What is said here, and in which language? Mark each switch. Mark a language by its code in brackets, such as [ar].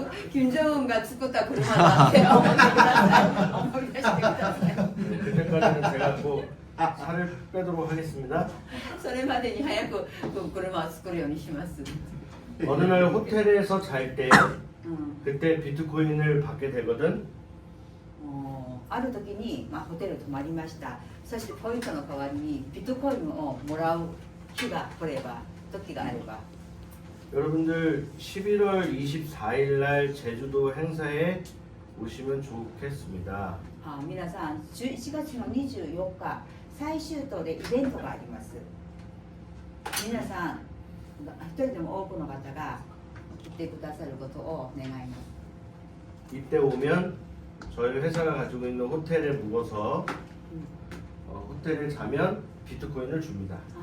[ja] 金正恩が作った車だって思い出してください。 [ko] 그때까지는 제가 꼭 살을 빼도록 하겠습니다. [ja] それまでに早く車を作るようにします。 [ko] 어느 날 호텔에서 잘 때 그때 비트코인을 받게 되거든. [ja] ある時に、ホテル泊まりました。そしてポイントの代わりにビットコインをもらう日が来れば、時があれば。 [ko] 여러분들 11월 24일 날 제주도 행사에 오시면 좋겠습니다. [ja] 皆さん、11月の24日、最終島でイベントがあります。皆さん、一人でも多くの方が来てくださることを願います。 [ko] 이때 오면 저희 회사가 가지고 있는 호텔에 묵어서 호텔에 자면 비트코인을 줍니다.